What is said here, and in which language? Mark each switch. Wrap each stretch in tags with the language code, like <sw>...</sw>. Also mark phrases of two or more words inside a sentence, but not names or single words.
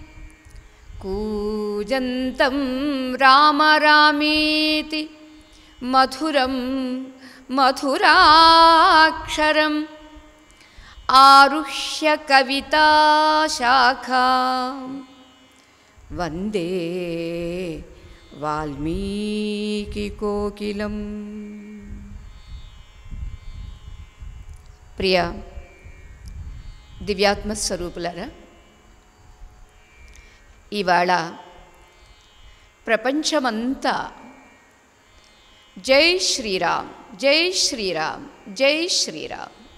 <sa>कूजन्तं राम रामीति, मधुरं मधुराक्षरम् आरुह्य कविताशाखां वन्दे वाल्मीकिकोकिलम्।</sa> <te>ప్రియ దివ్యాత్మస్వరూపులారా, ఇవాళ ప్రపంచమంతా జై శ్రీరామ్ జై శ్రీరామ్ జై శ్రీరామ్.</te>